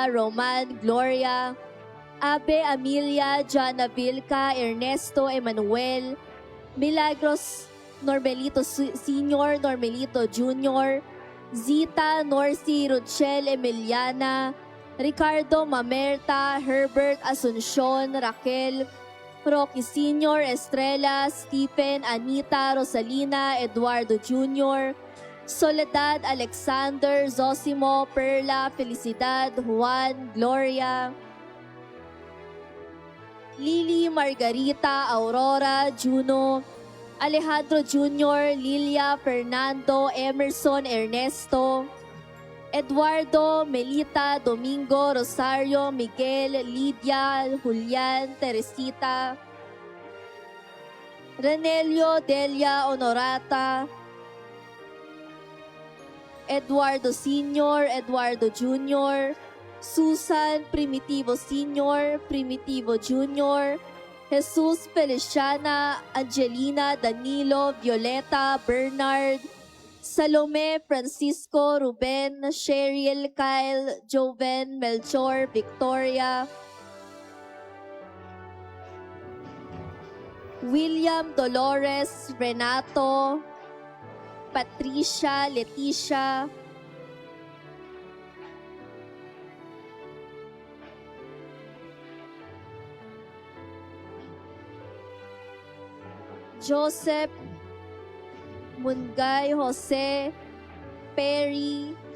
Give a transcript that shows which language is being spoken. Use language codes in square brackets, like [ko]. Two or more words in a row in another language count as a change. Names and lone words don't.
[tl] Roman, Gloria, Abe, Amelia, Jana Vilca, Ernesto, Emmanuel, Milagros, Normelito Senior, Normelito Junior, Zita, Norcy, Rochelle, Emiliana, Ricardo, Mamerta, Herbert, Asuncion, Raquel, Rocky Senior, Estrella, Stephen, Anita, Rosalina, Eduardo Junior, Soledad, Alexander, Zosimo, Perla, Felicidad, Juan, Gloria, Lily, Margarita, Aurora, Juno, Alejandro Jr., Lilia, Fernando, Emerson, Ernesto, Eduardo, Melita, Domingo, Rosario, Miguel, Lydia, Julian, Teresita, Renelio, Delia, Honorata, Eduardo Sr., Eduardo Jr., Susan, Primitivo Sr., Primitivo Jr., Jesus, Feliciana, Angelina, Danilo, Violeta, Bernard, Salome, Francisco, Ruben, Cheryl, Kyle, Joven, Melchor, Victoria, William, Dolores, Renato, Patricia, Leticia, Joseph, Mungay, Jose, Perry,